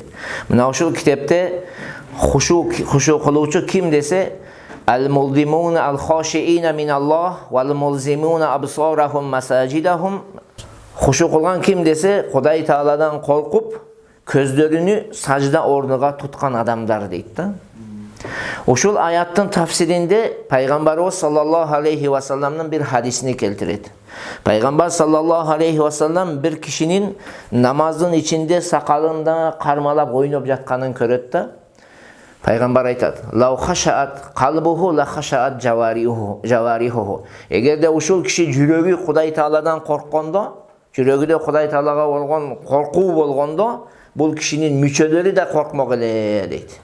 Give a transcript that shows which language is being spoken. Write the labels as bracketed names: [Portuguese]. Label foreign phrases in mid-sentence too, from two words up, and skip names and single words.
[Kyrgyz] Мына ушул китепте хушу кылуучу ким десе, [Arabic] الملزمون الخاشعين من الله والملزمون أبصارهم مساجدهم. [Kyrgyz] Хушу кылган ким десе, Кудай Тааладан коркуп, көздөрүнү сажда орнуга туткан адамдар дейт да. Ушул аяттын тафсиринде Пайгамбарыбыз [Arabic] صلى الله عليه وسلم [Kyrgyz] бир хадисини келтирет. Пайгамбар [Arabic] صلى الله عليه وسلم [Kyrgyz] бир кишинин намаздын ичинде сакалында кармалап ойноп жатканын көрөт да. Пайгамбар айтат: [Arabic] "لو خشع قلبه لخشعت جوارحه." [Kyrgyz] Эгерде ушул киши жүрөгү Кудай Тааладан корккондо, жүрөгүдө Кудай Таалага болгон коркуу болгондо, бул кишинин мүчөлөрү да коркмок эле дейт.